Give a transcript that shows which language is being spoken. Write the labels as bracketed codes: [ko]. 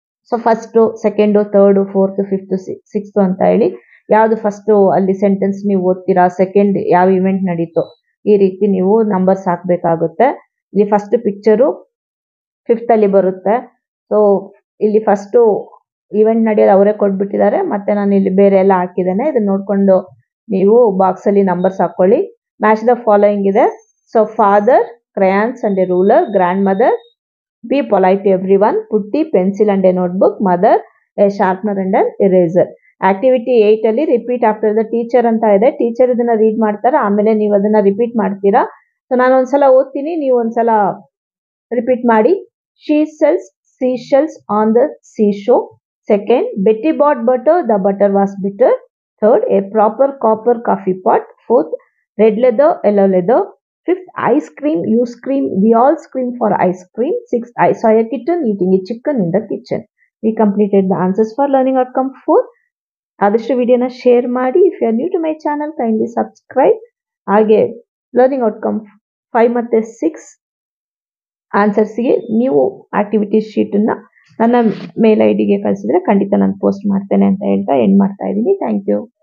[kn] So first, second, third, fourth, fifth, sixth ಅಂತ ಹೇಳಿ ಯಾವ್ದು ಫಸ್ಟ್ ಅಲ್ಲಿ ಸೆಂಟೆನ್ಸ್ ನೀವು ಓದ್ತೀರಾ, ಸೆಕೆಂಡ್ ಯಾವ ಇವೆಂಟ್ ನಡೀತು, ಈ ರೀತಿ ನೀವು ನಂಬರ್ಸ್ ಹಾಕ್ಬೇಕಾಗುತ್ತೆ. ಇಲ್ಲಿ ಫಸ್ಟ್ ಪಿಕ್ಚರು 5th ಅಲ್ಲಿ ಬರುತ್ತೆ. ಸೊ ಇಲ್ಲಿ ಫಸ್ಟ್ ಇವೆಂಟ್ ನಡೆಯೋದು ಅವರೇ ಕೊಟ್ಬಿಟ್ಟಿದ್ದಾರೆ, ಮತ್ತೆ ನಾನು ಇಲ್ಲಿ ಬೇರೆ ಎಲ್ಲ ಹಾಕಿದ್ದೇನೆ. ಇದನ್ನ ನೋಡ್ಕೊಂಡು ನೀವು ಬಾಕ್ಸ್ ಅಲ್ಲಿ ನಂಬರ್ಸ್ ಹಾಕೊಳ್ಳಿ. [en] Match the following ಇದೆ. So father crayons and a ruler, grandmother be polite to everyone, putty pencil and a notebook, mother a sharpener and an eraser. [kn] Activity 8 ಅಲ್ಲಿ [en] repeat after the teacher [kn] ಅಂತ ಇದೆ. Teacher ಇದನ್ನ read ಮಾಡ್ತಾರೆ, ಆಮೇಲೆ ನೀವು ಅದನ್ನ repeat ಮಾಡ್ತೀರಾ. So ನಾನು ಒಂದ್ಸಲ ಓದ್ತೀನಿ, ನೀವು ಒಂದ್ಸಲ ರಿಪೀಟ್ ಮಾಡಿ. [en] She sells seashells on the seashore. Second, Betty bought butter, the butter was bitter. Third, a proper copper coffee pot. Fourth, red leather, yellow leather. Fifth, ice cream, you scream, we all scream for ice cream. Sixth, I saw a kitten eating a chicken in the kitchen. We completed the answers for learning outcome 4. [kn] ಆದಷ್ಟು ವಿಡಿಯೋನ share ಮಾಡಿ. [en] If you are new to my channel kindly subscribe. [kn] ಹಾಗೆ learning outcome 5 ಮತ್ತು 6 ಆನ್ಸರ್ಸ್ಗೆ ನೀವು activity ಶೀಟನ್ನು ನನ್ನ ಮೇಲ್ ಐಡಿಗೆ ಕಳಿಸಿದ್ರೆ ಖಂಡಿತ ನಾನು ಪೋಸ್ಟ್ ಮಾಡ್ತೇನೆ ಅಂತ ಹೇಳ್ತಾ ಎಂಡ್ ಮಾಡ್ತಾ ಇದ್ದೀನಿ. [en] Thank you.